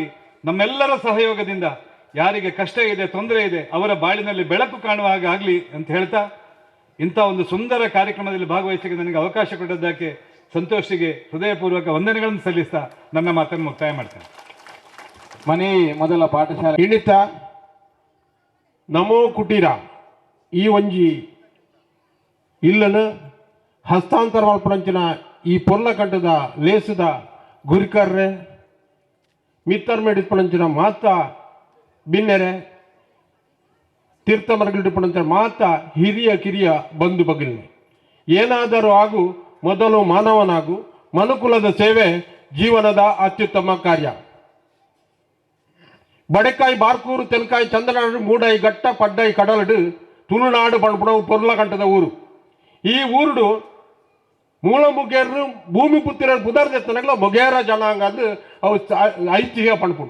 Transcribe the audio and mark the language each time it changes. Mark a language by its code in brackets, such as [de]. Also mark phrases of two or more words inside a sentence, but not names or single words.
[kn] ನಮ್ಮೆಲ್ಲರ ಸಹಯೋಗದಿಂದ ಯಾರಿಗೆ ಕಷ್ಟ ಇದೆ, ತೊಂದರೆ ಇದೆ, ಅವರ ಬಾಳಿನಲ್ಲಿ ಬೆಳಕು ಕಾಣುವ ಹಾಗೆ ಆಗಲಿ ಅಂತ ಹೇಳ್ತಾ, ಇಂಥ ಒಂದು ಸುಂದರ ಕಾರ್ಯಕ್ರಮದಲ್ಲಿ ಭಾಗವಹಿಸಲಿಕ್ಕೆ ನನಗೆ ಅವಕಾಶ ಕೊಟ್ಟದ್ದಕ್ಕೆ ಸಂತೋಷಿಗೆ ಹೃದಯಪೂರ್ವಕ ವಂದನೆಗಳನ್ನು ಸಲ್ಲಿಸ್ತಾ ನನ್ನ ಮಾತನ್ನು ಮುಕ್ತಾಯ ಮಾಡ್ತೇನೆ. ಮನೆ ಮೊದಲ ಪಾಠಶಾಲೆ [tcy] ಇಣಿತ ನಮೋ ಕುಟೀರ ಈ ಒಂಜಿ ಇಲ್ಲನು ಹಸ್ತಾಂತರ ಮಲ್ಪನಂಚಿನ ಈ ಪೊರ್ಲಕಂಟದ ಲೇಸದ ಗುರಿಕರ್ರೆ ಮಿತ್ತರ್ ಮೇಡಿಸ್ಪನಂಚಿನ ಮಾತ ಬಿನ್ನೆರೆ ತೀರ್ಥ ಮರಗಳಿಡ್ಪನಂಚಿನ ಮಾತ ಹಿರಿಯ ಕಿರಿಯ ಬಂಧು ಬಗಿಲ್ನೆ [kn] ಏನಾದರೂ ಆಗು ಮೊದಲು ಮಾನವನಾಗು, ಮನುಕುಲದ ಸೇವೆ ಜೀವನದ ಅತ್ಯುತ್ತಮ ಕಾರ್ಯ. [tcy] ಬಡೆಕಾಯಿ ಬಾರ್ಕೂರು ತೆಲಕಾಯಿ ಚಂದ್ರನಾಡು ಮೂಡಾಯಿ ಗಟ್ಟ ಪಡ್ಡಾಯಿ ಕಡಲಡು ತುಳುನಾಡು ಪಣಪುಣವು ಪೊರ್ಲಕಂಟದ ಊರು. ಈ ಊರುಡು ಮೂಲ ಮುಗೇರು ಭೂಮಿ ಪುತ್ತಿರ ಪುದರ್ದೆತ್ತನಗಳ ಮೊಗೇರ ಜನಾಂಗ ಅಂದು ಅವು ಐತಿಹ್ಯ ಪಣಪುಡು.